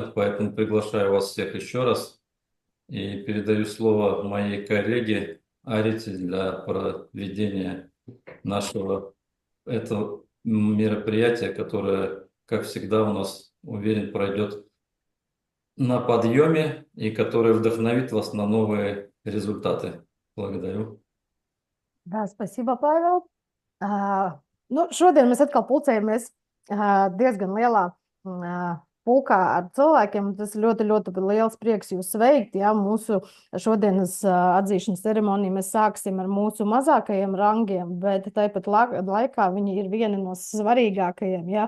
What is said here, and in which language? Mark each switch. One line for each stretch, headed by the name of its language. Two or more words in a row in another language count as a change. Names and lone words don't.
Russian: Поэтому приглашаю вас всех еще раз и передаю слово моей коллеге Арите для проведения нашего этого мероприятия, которое, как всегда, у нас, уверен, пройдет на подъеме и который вдохновит вас на новые результаты. Благодарю. Да, спасибо, Pavel.
Latvian: Šodien mēs atkal pulcējamies diezgan lielā pulkā ar cilvēkiem. Tas ļoti, ļoti liels prieks jūs sveikt. Ja? Mūsu šodienas atzīšanas ceremoniju mēs sāksim ar mūsu mazākajiem rangiem, bet tāpat laikā viņi ir vieni no svarīgākajiem, ja?